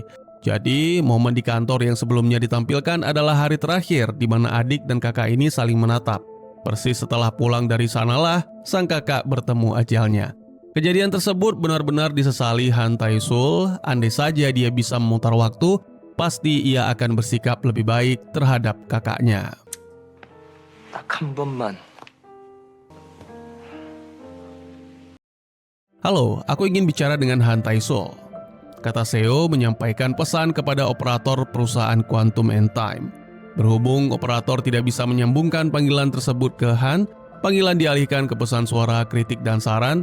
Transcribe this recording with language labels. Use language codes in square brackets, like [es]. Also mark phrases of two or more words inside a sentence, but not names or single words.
[id] Jadi, momen di kantor yang sebelumnya ditampilkan adalah hari terakhir di mana adik dan kakak ini saling menatap. Persis setelah pulang dari sanalah, sang kakak bertemu ajalnya. Kejadian tersebut benar-benar disesali Han Tae-sul. Andai saja dia bisa memutar waktu, pasti ia akan bersikap lebih baik terhadap kakaknya. [ko] 딱 한 번만. [id] Halo, aku ingin bicara dengan Han Tae-sul. Kata Seo menyampaikan pesan kepada operator perusahaan Quantum and Time. Berhubung operator tidak bisa menyambungkan panggilan tersebut ke Han, panggilan dialihkan ke pesan suara kritik dan saran.